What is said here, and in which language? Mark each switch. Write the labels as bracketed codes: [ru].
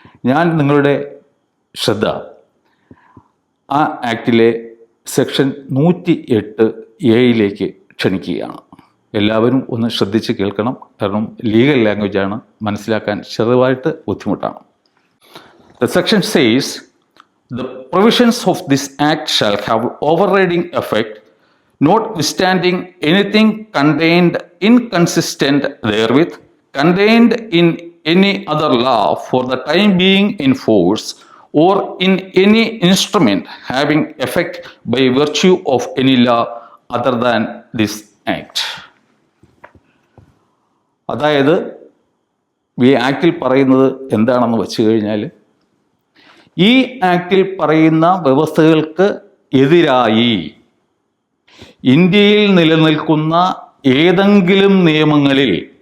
[ml] ഞാൻ നിങ്ങളുടെ ശ്രദ്ധ ആ ആക്ടിലെ സെക്ഷൻ 108A ക്ഷണിക്കുകയാണ്. എല്ലാവരും ഒന്ന് ശ്രദ്ധിച്ച് കേൾക്കണം. കാരണം ലീഗൽ ലാംഗ്വേജാണ്, മനസ്സിലാക്കാൻ ചെറുതായിട്ട് ബുദ്ധിമുട്ടാണ്. [en] The section says, the provisions of this act shall have overriding effect notwithstanding anything contained inconsistent therewith, contained in any other law for the time being in force, or in any instrument having effect by virtue of any law other than this act. [ml] അതായത് ഈ ആക്റ്റിൽ പറയുന്നത് എന്താണെന്ന് വെച്ച് കഴിഞ്ഞാൽ, ഈ ആക്റ്റിൽ പറയുന്ന വ്യവസ്ഥകൾക്ക് എതിരായി ഇന്ത്യയിൽ നിലനിൽക്കുന്ന ഏതെങ്കിലും നിയമങ്ങളിൽ